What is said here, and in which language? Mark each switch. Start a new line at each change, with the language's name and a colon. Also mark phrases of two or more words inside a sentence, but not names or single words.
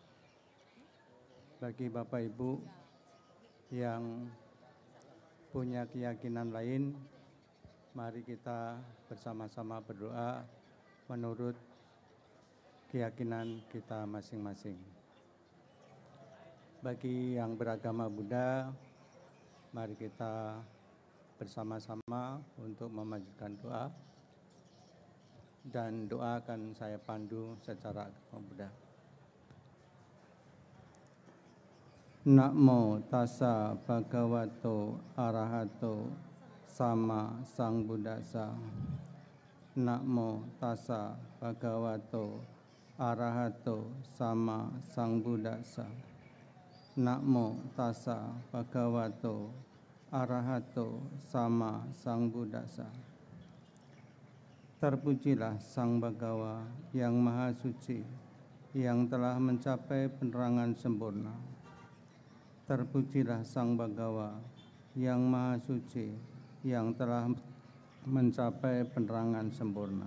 Indonesian: Bagi Bapak Ibu yang punya keyakinan lain, mari kita bersama-sama berdoa menurut keyakinan kita masing-masing. Bagi yang beragama Buddha, mari kita bersama-sama untuk memanjatkan doa, dan doa akan saya pandu secara agama Buddha.
Pali: Namo tassa bhagavato arahato sama sambuddhassa. Namo tassa bhagavato arahato sama sambuddhassa. Namo tassa bhagavato arahato sama sambuddhassa.
Indonesian: Terpujilah Sang Bhagawa yang Maha Suci, yang telah mencapai penerangan sempurna. Terpujilah Sang Bhagawa yang Maha Suci, yang telah mencapai penerangan sempurna.